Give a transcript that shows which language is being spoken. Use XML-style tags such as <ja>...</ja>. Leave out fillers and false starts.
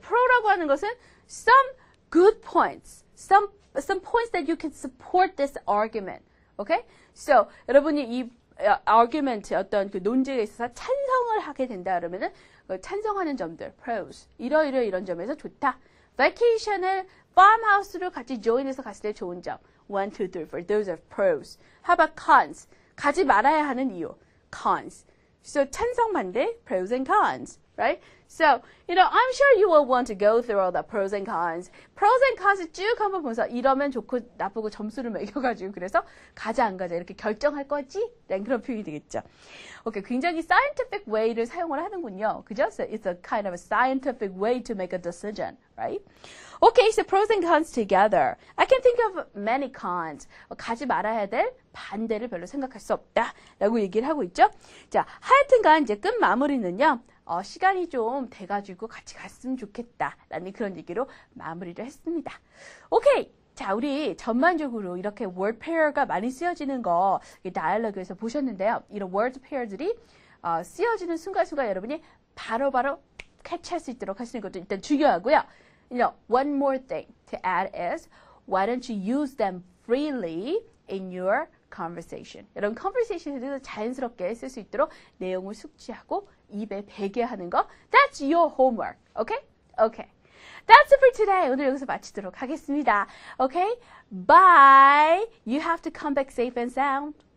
<ko>Pro라고 하는 것은</ko> <en>some good points. Some points that you can support this argument. Okay?</en> <ko>So, 여러분이 이 argument 어떤 그 논쟁에 있어서 찬성을 하게 된다 그러면은 찬성하는 점들, pros. 이런 점에서 좋다. vacation을 farmhouse로 같이 join해서 갔을 때 좋은 점.</ko> <en>1, 2, 3, 4. Those are pros. How about cons?</en> <ko>가지 말아야 하는 이유.</ko> <en>Cons. So</en> <ko>찬성 반대,</ko> <en>pros and cons, right? So, I'm sure you will want to go through all the pros and cons.</en> <ko>Pros and cons 쭉 한번 보면서 이러면 좋고 나쁘고 점수를 매겨가지고 그래서 가자 안 가자 이렇게 결정할 거지? 라는 그런 표현이 되겠죠. 오케이, 굉장히 scientific way를 사용을 하는군요. 그죠?</ko> <en>So it's a kind of a scientific way to make a decision, right? Okay, so pros and cons together. I can think of many cons.</en> <ko>가지 말아야 될 반대를 별로 생각할 수 없다. 라고 얘기를 하고 있죠. 자, 하여튼간 이제 끝 마무리는요. 시간이 좀 돼가지고 같이 갔으면 좋겠다. 라는 그런 얘기로 마무리를 했습니다. 오케이. 자, 우리 전반적으로 이렇게 word pair가 많이 쓰여지는 거 다이얼로그에서 보셨는데요. 이런 word pair들이 쓰여지는 순간순간 여러분이 바로바로 캐치할 수 있도록 하시는 것도 일단 중요하고요.</ko> <en>One more thing to add is why don't you use them freely in your conversation.</en> <ko>여러분 conversation에서 자연스럽게 쓸 수 있도록 내용을 숙지하고 입에 배게 하는 거.</ko> <en>That's your homework. Okay? Okay. That's it for today.</en> <ko>오늘 여기서 마치도록 하겠습니다.</ko> <en>Okay? Bye. You have to come back safe and sound.</en>